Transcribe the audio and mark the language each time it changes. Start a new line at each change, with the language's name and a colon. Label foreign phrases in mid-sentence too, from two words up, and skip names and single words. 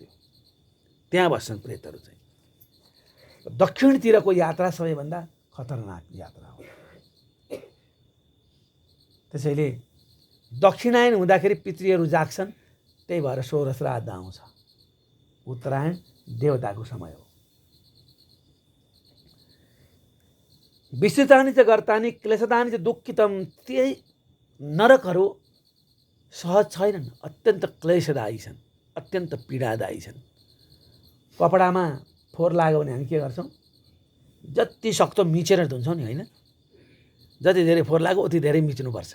Nepali: त्यहाँ बस्छन् प्रेतहरू चाहिँ। दक्षिणतिरको यात्रा सबैभन्दा खतरनाक यात्रा हो। त्यसैले दक्षिणायन हुँदाखेरि पितृहरू जाग्छन्, त्यही भएर 16 श्राद्ध आउँछ। उत्तरायण देवताको समय हो।
Sanskrit: विस्तृतानि च गर्तानि क्लेशदानि च दुःखितम।
Nepali: त्यही नरकहरू सहज छैनन्, अत्यन्त क्लेशदायी छन्, अत्यन्त पीडादायी छन्। कपडामा फोहोर लाग्यो भने हामी के गर्छौँ? जति सक्दो मिचेर धुन्छौँ नि, होइन? जति धेरै फोहोर लाग्यो उति धेरै मिच्नुपर्छ।